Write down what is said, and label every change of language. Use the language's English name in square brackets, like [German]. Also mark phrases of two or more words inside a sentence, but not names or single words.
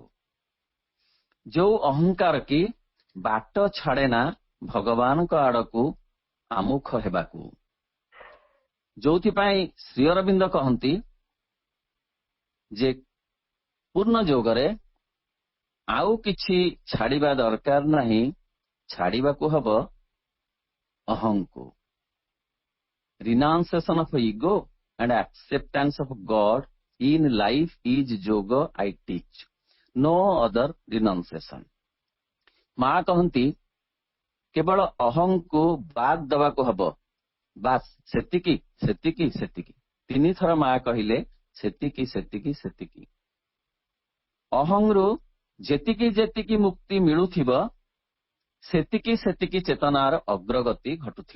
[Odia] ଯୋଉ ଅହଙ୍କାର କି ବାଟ ଛାଡେ ନା ଭଗବାନଙ୍କ ଆଡକୁ ଆମୁଖ ହେବାକୁ, ଯୋଉଥିପାଇଁ ଶ୍ରୀ ଅରବିନ୍ଦ କହନ୍ତି ଯେ ପୂର୍ଣ୍ଣ ଯୋଗରେ ଆଉ କିଛି ଛାଡିବା ଦରକାର ନାହିଁ, ଛାଡିବାକୁ ହବ ଅହଂକୁ। [English] renunciation of ego and acceptance of God in life is yoga I teach, no other renunciation। [Odia] ମା କହନ୍ତି କେବଳ ଅହଂକୁ ବାଦ୍ ଦେବାକୁ ହବ, ବାସ୍ ସେତିକି ସେତିକି ସେତିକି। 3 ଥର ମା କହିଲେ ସେତିକି ସେତିକି ସେତିକି। ଅହଂରୁ ଯେତିକି ଯେତିକି ମୁକ୍ତି ମିଳୁଥିବ ସେତିକି ସେତିକି ଚେତନାର ଅଗ୍ରଗତି ଘଟୁଥିବ।